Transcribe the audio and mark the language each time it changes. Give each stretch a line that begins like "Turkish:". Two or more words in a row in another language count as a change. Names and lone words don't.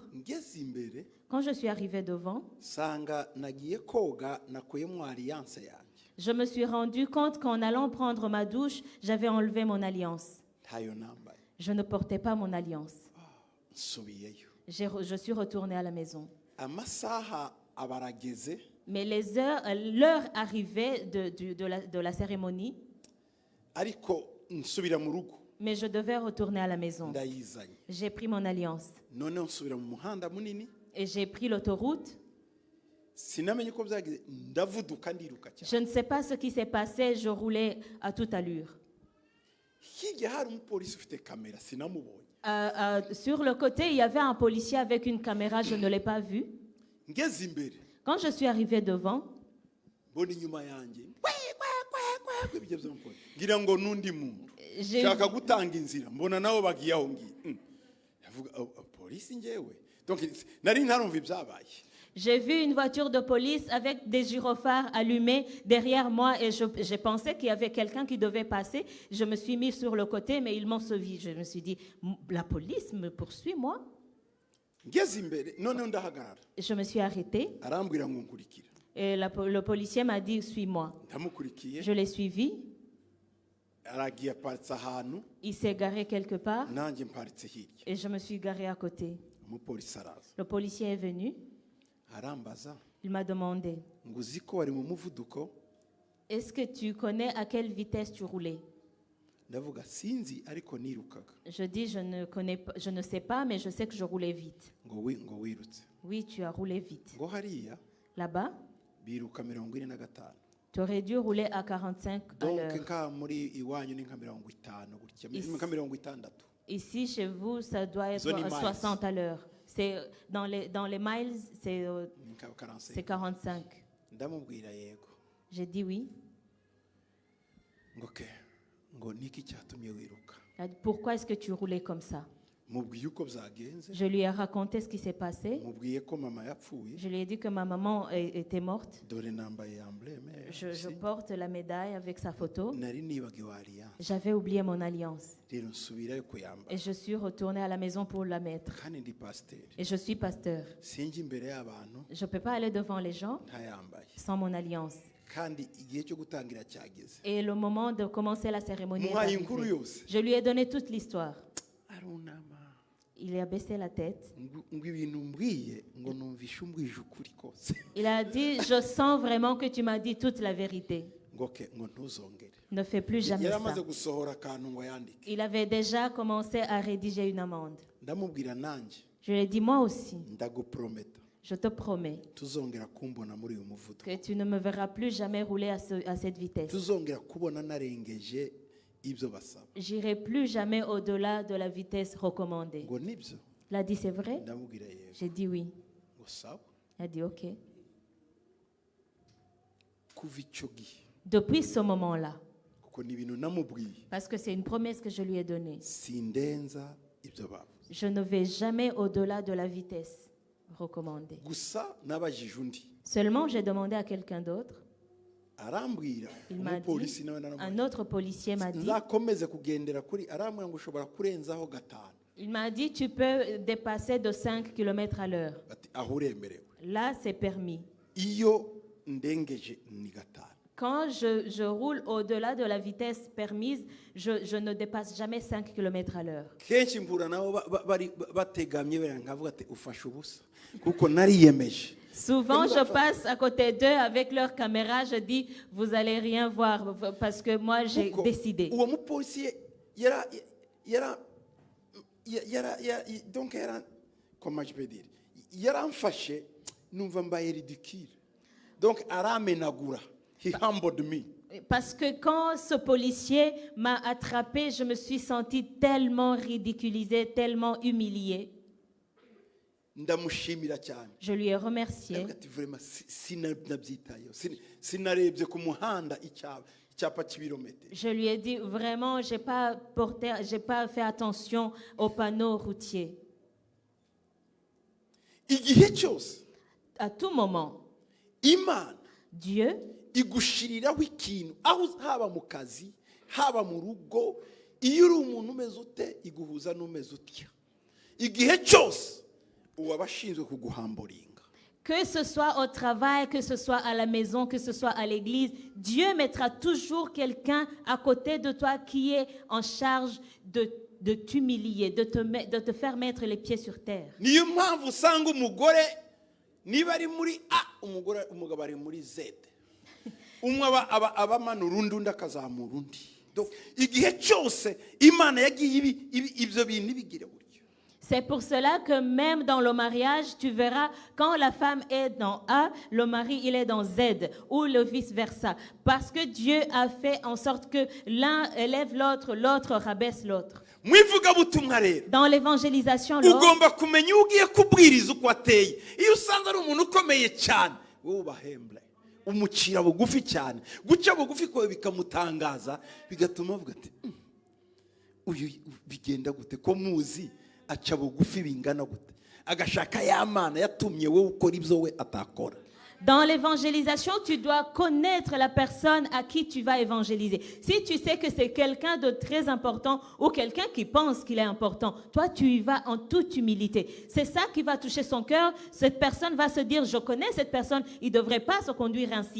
French: Quand je suis arrivé devant, je me suis rendu compte qu'en allant prendre ma douche, j'avais enlevé mon alliance. Je ne portais pas mon alliance. Je suis retourné à la maison. Mais l'heure arrivait de la cérémonie,
Kinyarwanda: ariko nsubira mu rugo
French: mais je devais retourner à la maison.
Kinyarwanda: ndayizanye
French: J'ai pris mon alliance
Kinyarwanda: noneho nsubira mu muhanda munini
French: et j'ai pris l'autoroute.
Kinyarwanda: sinamenye uko byagize ndavuduka ndiruka cyane
French: Je ne sais pas ce qui s'est passé, je roulais à toute allure.
Kinyarwanda: hirya hari umupolisi ufite kamera sinamubonye
French: Sur le côté, il y avait un policier avec une caméra, je ne l'ai pas vu.
Kinyarwanda: ngeze imbere
French: Quand je suis arrivée devant,
Kinyarwanda: mbona inyuma yanjye ibyo by'umupolisi ngira ngo n'undi muntu
French: j'ai
Kinyarwanda: nshaka gutanga inzira mbona nabo bagiye aho ngiye yavuga polisi ngewe donc nari ntarumva ibyabaye.
French: J'ai vu une voiture de police avec des gyrophares allumés derrière moi et j'ai pensé qu'il y avait quelqu'un qui devait passer. Je me suis mis sur le côté, mais ils m'ont suivi. Je me suis dit, la police me poursuit, moi?
Kinyarwanda: ngeze imbere noneho ndahagarara
French: Je me suis arrêtée
Kinyarwanda: arambwira ngo nkurikira
French: et le policier m'a dit, suis-moi.
Kinyarwanda: ndamukurikiye
French: Je l'ai suivi.
Kinyarwanda: aragiye aparitse ahantu
French: Il s'est garé quelque part
Kinyarwanda: nanjye mparitse hirya
French: et je me suis garée à côté.
Kinyarwanda: umupolisi araza
French: Le policier est venu.
Kinyarwanda: arambaza
French: Il m'a demandé,
Kinyarwanda: ngo uzi ko wari mu muvuduko
French: est-ce que tu connais à quelle vitesse tu roulais?
Kinyarwanda: ndavuga sinzi ariko nirukaga
French: Je dis, je ne sais pas, mais je sais que je roulais vite.
Kinyarwanda: ngo wirutse
French: Oui, tu as roulé vite.
Kinyarwanda: ngo hariya
French: Là-bas,
Kinyarwanda: biruka 45
French: tu aurais dû rouler à 45 à donc l'heure.
Kinyarwanda: nka muri iwanyu ni nka 50 gutya Is- nka 60
French: Ici, chez vous, ça doit être Zone à miles. 60 à l'heure. C'est dans les miles, c'est
Kinyarwanda: ni nka 45
French: c'est 45.
Kinyarwanda: ndamubwira yego
French: J'ai dit oui.
Kinyarwanda: ngo ke ngo niki cyatumye wiruka
French: Il a dit, pourquoi est-ce que tu roulais comme ça?
Kinyarwanda: mubwiye uko byagenze
French: Je lui ai raconté ce qui s'est passé.
Kinyarwanda: mubwiye ko mama yapfuye
French: Je lui ai dit que ma maman était morte.
Kinyarwanda: dore nambaye embleme
French: Je porte la médaille avec sa photo.
Kinyarwanda: nari nibagiwe alliance
French: J'avais oublié mon alliance.
Kinyarwanda: rero nsubirayo kuyambara
French: Et je suis retournée à la maison pour la mettre.
Kinyarwanda: kandi ndi pasiteri
French: Et je suis pasteur.
Kinyarwanda: sinjya imbere y'abantu
French: Je ne peux pas aller devant les gens
Kinyarwanda: ntayambaye
French: sans mon alliance.
Kinyarwanda: kandi igihe cyo gutangira cyageze
French: Et le moment de commencer la cérémonie est
Kinyarwanda: muhaye inkuru
French: arrivé.
Kinyarwanda: yose
French: Je lui ai donné toute l'histoire.
Kinyarwanda: arunama
French: Il a baissé la tête.
Kinyarwanda: ngo ibintu mbwiye ngo numvishe umbwije ukuri kose
French: Il a dit, je sens vraiment que tu m'as dit toute la vérité.
Kinyarwanda: ngo ke ngo ntuzongere
French: Ne fais plus jamais
Kinyarwanda: yari
French: ça.
Kinyarwanda: amaze gusohora akantu ngo yandike
French: Il avait déjà commencé à rédiger une amende.
Kinyarwanda: ndamubwira nanjye
French: Je lui ai dit, moi aussi,
Kinyarwanda: ndaguprometa
French: je te promets
Kinyarwanda: tuzongera kumbona muri uyu muvuduko
French: que tu ne me verras plus jamais rouler à cette vitesse.
Kinyarwanda: tuzongera kubona narengeje ibyo basaba
French: J'irai plus jamais au-delà de la vitesse recommandée.
Kinyarwanda: ngo nibyo
French: Il a dit, c'est vrai?
Kinyarwanda: ndamubwira yego
French: J'ai dit oui.
Kinyarwanda: ngo sawa
French: Il a dit, ok.
Kinyarwanda: kuva icyo gihe
French: Depuis ce moment-là,
Kinyarwanda: kuko ni ibintu namubwiye
French: parce que c'est une promesse que je lui ai donnée,
Kinyarwanda: sindenza ibyo bavuze
French: je ne vais jamais au-delà de la vitesse recommandée.
Kinyarwanda: gusa nabajije undi
French: Seulement, j'ai demandé à quelqu'un d'autre.
Kinyarwanda: arambwira
French: Il m'a
Kinyarwanda: umupolisi
French: dit,
Kinyarwanda: nawe
French: un
Kinyarwanda: naramubwira
French: autre policier m'a dit,
Kinyarwanda: nzakomeze kugendera kuri arambwira ngo ushobora kurenzaho 5
French: il m'a dit, tu peux dépasser de 5 km à l'heure.
Kinyarwanda: ati aho uremerewe
French: Là, c'est permis.
Kinyarwanda: iyo ndengeje ni 5
French: Quand je roule au-delà de la vitesse permise, je ne dépasse jamais 5 km à l'heure.
Kinyarwanda: kenshi mpura nabo bari bategamye bera nkavuga ati ufashe ubusa kuko nariyemeje
French: Souvent, je passe à côté d'eux avec leur caméra, je dis, vous allez rien voir parce que moi, j'ai
Kinyarwanda: Kuko
French: décidé.
Kinyarwanda: uwo mupolisi donc
French: comment je peux dire
Kinyarwanda: yaramfashe numva mbaye ridicule donc aramenagura
English: he humbled me
French: Parce que quand ce policier m'a attrapé, je me suis sentie tellement ridiculisée, tellement humiliée.
Kinyarwanda: ndamushimira cyane
French: Je lui ai remercié.
Kinyarwanda: ndavuga ati vraiment sinabyitayeho sinarebye ku muhanda icyapa cy'ibirometero
French: Je lui ai dit, vraiment, j'ai pas fait attention aux panneaux routiers.
Kinyarwanda: igihe cyose
French: À tout moment,
Kinyarwanda: imana
French: Dieu
Kinyarwanda: igushiriraho ikintu aho haba mu kazi haba mu rugo iyo uri umuntu umeze ute iguhuza n'umeze utya igihe cyose uwaba ashinzwe kuguhamburinga
French: que ce soit au travail, que ce soit à la maison, que ce soit à l'église, Dieu mettra toujours quelqu'un à côté de toi qui est en charge de t'humilier, de te faire mettre les pieds sur terre.
Kinyarwanda: niyo mpamvu usanga umugore niba ari muri A umugabo ari muri Z umwe aba amanura undi akazamura undi. Igihe cyose Imana yagiye ibyo bintu bigira buryo.
French: C'est pour cela que même dans le mariage, tu verras, quand la femme est dans A, le mari il est dans Z, ou le vice-versa. Parce que Dieu a fait en sorte que l'un élève l'autre, l'autre rabaisse l'autre. Dans l'évangélisation,
Kinyarwanda: ugomba kumenya ugiye kubwiriza uko ateye. Iyo usanze ari umuntu ukomeye cyane, wowe ubahemble. Umucira bugufi cyane. Guca bugufi ko bikamutangaza, bigatuma avuga ati uyu bigenda gute ko muzi aca bugufi bingana gute. Agashaka ya Mana yatumye wowe ukora ibyo we atakora.
French: Dans l'évangélisation, tu dois connaître la personne à qui tu vas évangéliser. Si tu sais que c'est quelqu'un de très important ou quelqu'un qui pense qu'il est important, toi, tu y vas en toute humilité. C'est ça qui va toucher son cœur. Cette personne va se dire, je connais cette personne, il ne devrait pas se conduire ainsi.